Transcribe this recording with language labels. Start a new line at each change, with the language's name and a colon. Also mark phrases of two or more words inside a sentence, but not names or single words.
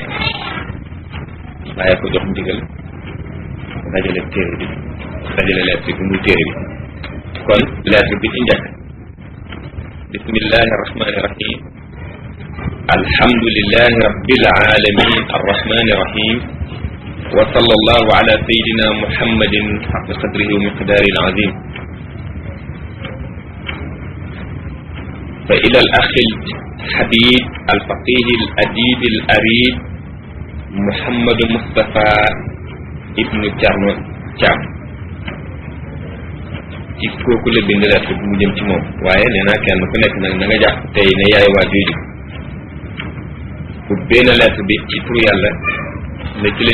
Wolof: bàyyi ko jox ndigal dajale téere bi dajale lettre bi muy téere bi kon lettre bi ci njëkk
Arabic: بسم الله الرحمن الرحيم الحمد لله رب العالمين الرحمن الرحيم وصلى الله على سيدنا محمد حق قدره ومقداره العظيم فإلى الأخ الحبيب الفقيه الأديب العارض Muhammad Mustafa ibnu Thierno Thiam
Wolof: ci kooku la bind lettre bi mu jëm ci moom waaye nee naa kenn ku nekk nag na nga jàpp tey ne yaay waa jooju bu benn lettre bi ci turu yàlla ne ci la